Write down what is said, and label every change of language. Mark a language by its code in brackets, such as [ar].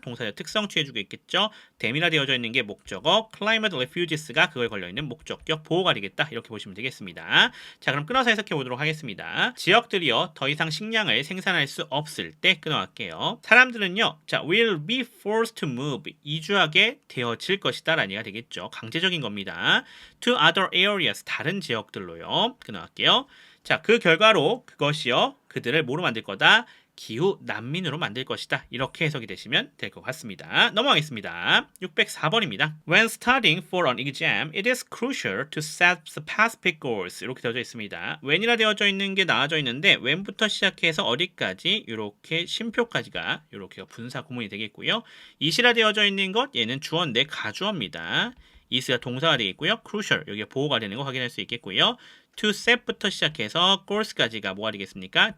[ko] 동사의 특성 취해주고 있겠죠. them이라 되어져 있는 게 목적어, climate refugees가 그거에 걸려있는 목적격 보호가 되겠다. 이렇게 보시면 되겠습니다. 자, 그럼 끊어서 해석해 보도록 하겠습니다. 지역들이요, 더 이상 식량을 생산할 수 없을 때 끊어갈게요. 사람들은요, 자, [en] will be forced to move, [ko] 이주하게 되어질 것이다 라는 얘기가 되겠죠. 강제적인 겁니다. [en] to other areas, [ko] 다른 지역들로요. 끊어갈게요. 자, 그 결과로 그것이요, 그들을 뭐로 만들 거다? 기후 난민으로 만들 것이다. 이렇게 해석이 되시면 될 것 같습니다. 넘어가겠습니다. 604번입니다. [en] When studying for an exam, it is crucial to set specific goals. [ko] 이렇게 되어져 있습니다. when이라 되어져 있는 게 나와져 있는데 when부터 시작해서 어디까지 이렇게 쉼표까지가 이렇게 분사 구문이 되겠고요. it이라 되어져 있는 것 얘는 주어인데 가주어입니다. is가 동사가 되겠고요. crucial 여기가 보호가 되는 거 확인할 수 있겠고요. to set부터 시작해서 goals까지가 뭐가 되겠습니까?